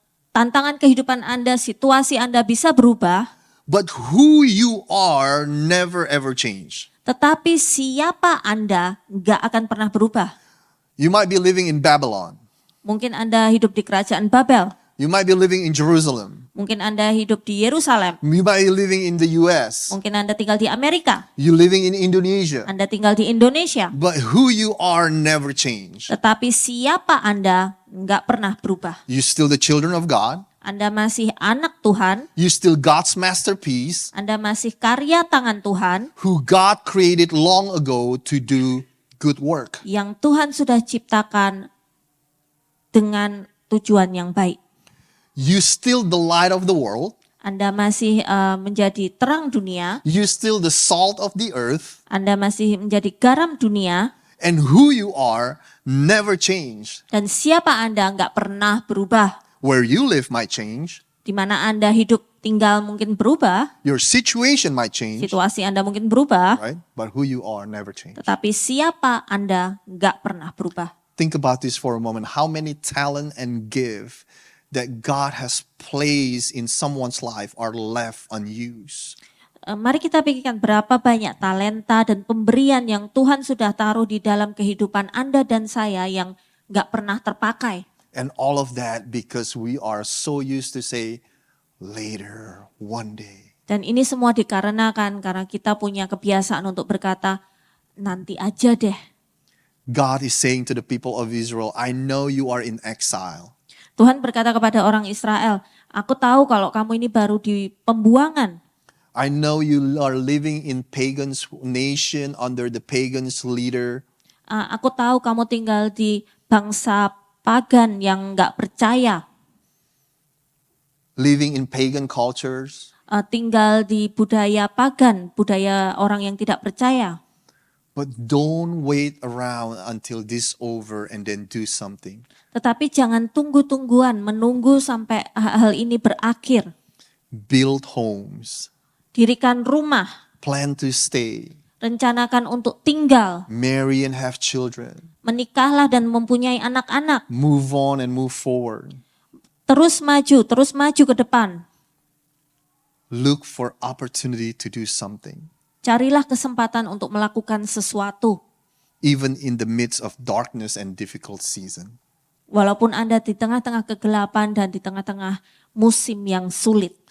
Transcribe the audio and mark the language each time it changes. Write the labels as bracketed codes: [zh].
[id] Tantangan kehidupan Anda, situasi Anda bisa berubah. [en] But who you are never ever change. [id] Tetapi siapa Anda nggak akan pernah berubah. [en] You might be living in Babylon. [id] Mungkin Anda hidup di kerajaan Babel. [en] You might be living in Jerusalem. [id] Mungkin Anda hidup di Yerusalem. [en] You might be living in the US. [id] Mungkin Anda tinggal di Amerika. [en] You living in Indonesia. [id] Anda tinggal di Indonesia. [en] But who you are never change. [id] Tetapi siapa Anda nggak pernah berubah. [en] You still the children of God. [id] Anda masih anak Tuhan. [en] You still God's masterpiece. [id] Anda masih karya tangan Tuhan. [en] Who God created long ago to do good work. [id] Yang Tuhan sudah ciptakan dengan tujuan yang baik. [en] You still the light of the world. [id] Anda masih menjadi terang dunia. [en] You still the salt of the earth. [id] Anda masih menjadi garam dunia. [en] And who you are never change. [id] Dan siapa Anda nggak pernah berubah. [en] Where you live might change. [id] Di mana Anda hidup tinggal mungkin berubah. [en] Your situation might change. [id] Situasi Anda mungkin berubah. [en] Right? But who you are never change. [id] Tetapi siapa Anda nggak pernah berubah. [en] Think about this for a moment. How many talent and gift that God has placed in someone's life are left unused. [id] Mari kita pikirkan berapa banyak talenta dan pemberian yang Tuhan sudah taruh di dalam kehidupan Anda dan saya yang nggak pernah terpakai. [en] And all of that because we are so used to say, later, one day. [id] Dan ini semua dikarenakan karena kita punya kebiasaan untuk berkata, nanti aja deh. [en] God is saying to the people of Israel, I know you are in exile. [id] Tuhan berkata kepada orang Israel, aku tahu kalau kamu ini baru di pembuangan. [en] I know you are living in pagan's nation under the pagan's leader. [id] Aku tahu kamu tinggal di bangsa pagan yang nggak percaya, [en] Living in pagan cultures. [id] tinggal di budaya pagan, budaya orang yang tidak percaya. [en] But don't wait around until this over and then do something. [id] Tetapi jangan tunggu-tungguan, menunggu sampai hal ini berakhir. [en] Build homes. [id] Dirikan rumah, [en] Plan to stay. [id] rencanakan untuk tinggal, [en] Marry and have children. [id] menikahlah dan mempunyai anak-anak. [en] Move on and move forward. [id] Terus maju ke depan. [en] Look for opportunity to do something. [id] Carilah kesempatan untuk melakukan sesuatu. [en] Even in the midst of darkness and difficult season. [id] Walaupun Anda di tengah-tengah kegelapan dan di tengah-tengah musim yang sulit.